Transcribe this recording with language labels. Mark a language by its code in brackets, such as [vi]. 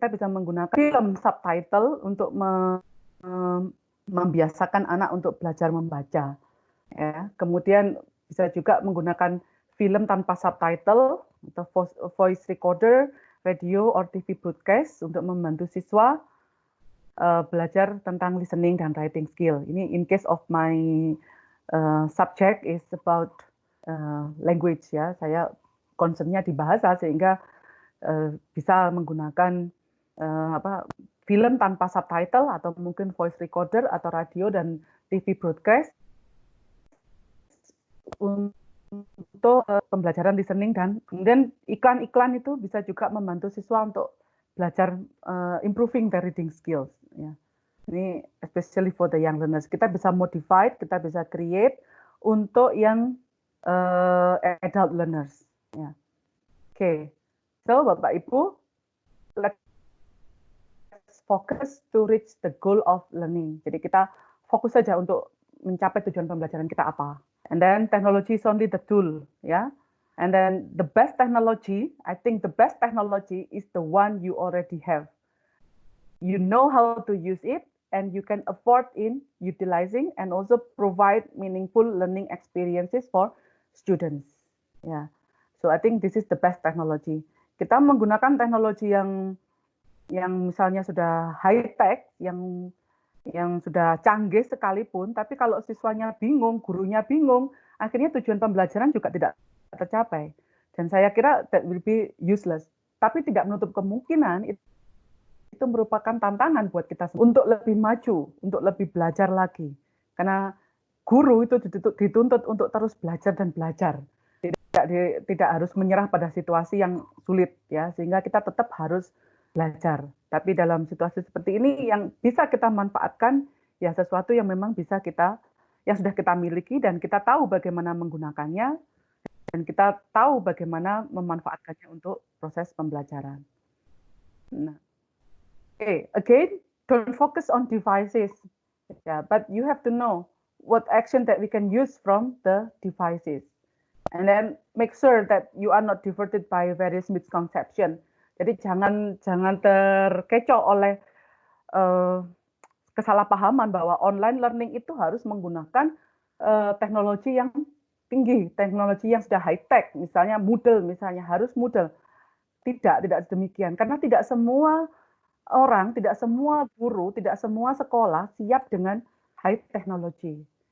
[id] Kita bisa menggunakan film subtitle untuk membiasakan anak untuk belajar membaca. Ya, kemudian bisa juga menggunakan film tanpa subtitle atau voice recorder, radio or TV broadcast untuk membantu siswa belajar tentang listening dan writing skill. [en] Ini in case of my subject is about language ya. [id] Saya concernnya di bahasa sehingga bisa menggunakan film tanpa subtitle atau mungkin voice recorder atau radio dan TV broadcast untuk pembelajaran listening, dan kemudian iklan-iklan itu bisa juga membantu siswa untuk belajar [en] improving their reading skills. [id] Ya. [en] Ini especially for the young learners. [id] Kita bisa modify, kita bisa create untuk yang adult learners. Ya. [en] Oke, so Bapak Ibu, let's focus to reach the goal of learning. [id] Jadi kita fokus saja untuk mencapai tujuan pembelajaran kita apa. [en] And then technology is only the tool, ya. And then the best technology, I think the best technology is the one you already have. You know how to use it, and you can afford in utilizing and also provide meaningful learning experiences for students. Ya, so I think this is the best technology. [id] Kita menggunakan teknologi yang misalnya sudah high tech, yang sudah canggih sekalipun, tapi kalau siswanya bingung, gurunya bingung, akhirnya tujuan pembelajaran juga tidak tercapai. Dan saya kira [en] that will be useless. [id] Tapi tidak menutup kemungkinan itu itu merupakan tantangan buat kita untuk lebih maju, untuk lebih belajar lagi. Karena guru itu dituntut untuk terus belajar dan belajar. Tidak harus menyerah pada situasi yang sulit ya, sehingga kita tetap harus belajar. Tapi dalam situasi seperti ini yang bisa kita manfaatkan ya sesuatu yang memang bisa kita yang sudah kita miliki dan kita tahu bagaimana menggunakannya dan kita tahu bagaimana memanfaatkannya untuk proses pembelajaran. [en] Nah, again, don't focus on devices, but you have to know what action that we can use from the devices. And then make sure that you are not diverted by various misconception. [id] Jadi jangan terkecoh oleh kesalahpahaman bahwa online learning itu harus menggunakan teknologi yang tinggi, teknologi yang sudah high tech, misalnya Moodle, misalnya harus Moodle. Tidak demikian. Karena tidak semua orang, tidak semua guru, tidak semua sekolah siap dengan high technology.